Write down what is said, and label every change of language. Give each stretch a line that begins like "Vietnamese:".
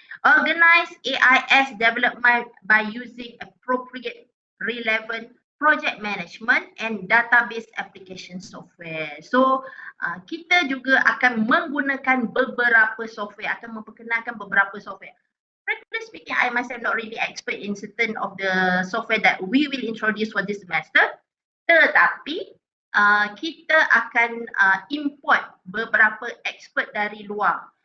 English: Organize AIS development by using appropriate relevant project management and database application software.
Indonesian: So kita juga akan menggunakan beberapa software, akan memperkenalkan beberapa software.
English: Frankly speaking, I myself not really expert in certain of the software that we will introduce for this semester.
Indonesian: Tetapi kita akan import beberapa expert dari luar.